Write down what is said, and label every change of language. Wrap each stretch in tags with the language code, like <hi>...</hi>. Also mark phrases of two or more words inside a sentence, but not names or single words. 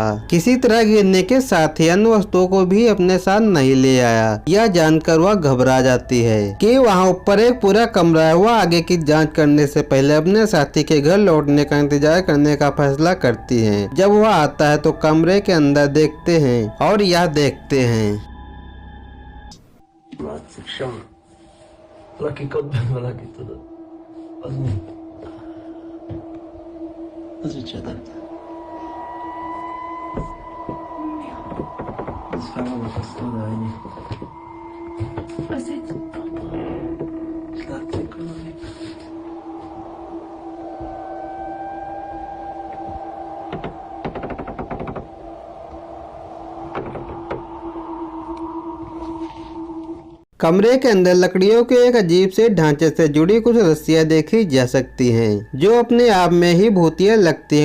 <hi>किसी तरह गिरने के साथ ही अन्य वस्तुओं को भी अपने साथ नहीं ले आया। यह जानकर वह घबरा जाती है कि वहाँ ऊपर एक पूरा कमरा है। वह आगे की जांच करने से पहले अपने साथी के घर लौटने का इंतजार करने का फैसला करती है। जब वह आता है तो कमरे के अंदर देखते हैं और यह देखते हैं।</hi> <hu>Lakik ott benne valaki, tudod. Az mi? Az micsoda? Ez fel van akasztódva, ennyi. Az egy papa. És látszik valami.</hu> <hi>कमरे के अंदर लकड़ियों के एक अजीब से ढांचे से जुड़ी कुछ रस्सियां देखी जा सकती हैं जो अपने आप में ही भूतिया लगती हैं।</hi>